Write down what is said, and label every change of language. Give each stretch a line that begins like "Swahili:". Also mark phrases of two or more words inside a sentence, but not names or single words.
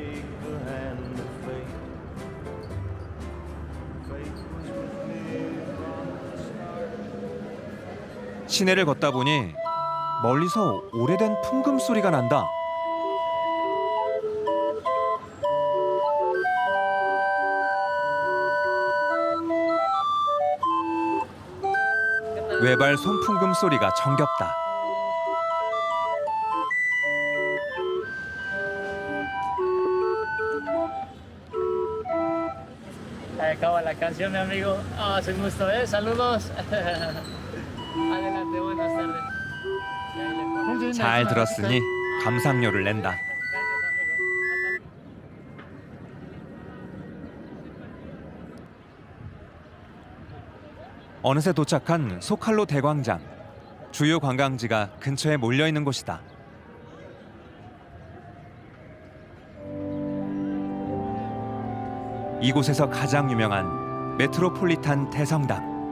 Korean: 시내를 걷다 보니 멀리서 오래된 풍금 소리가 난다. 외발 손풍금 소리가 정겹다.
Spanish: Acaba la canción, mi amigo. Ah, es un gusto, ¿eh? Saludos. Adelante, buenas tardes.
Korean: 잘 들었으니 감상료를 낸다.
Spanish: Gracias, amigo. Hasta luego.
Korean: 어느새 도착한 소칼로 대광장. 주요 관광지가 근처에 몰려 있는 곳이다. 이곳에서 가장 유명한 메트로폴리탄 대성당.